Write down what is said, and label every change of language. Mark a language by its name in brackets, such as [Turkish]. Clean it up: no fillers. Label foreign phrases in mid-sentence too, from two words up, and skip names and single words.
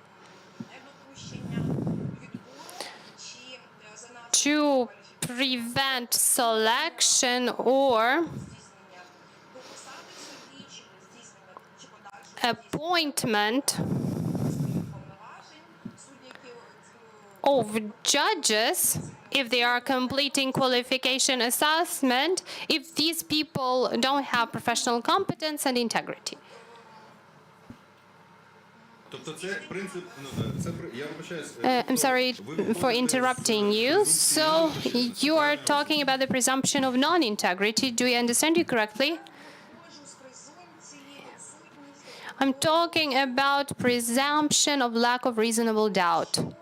[English] prevent selection or appointment of judges if they are completing qualification assessment, if these people don't have professional competence and integrity. [Ukrainian] Тобто це принцип, я вибачаюсь. [English] I'm sorry for interrupting you. So you are talking about the presumption of non-integrity. Do I understand you correctly? I'm talking about presumption of lack of reasonable doubt.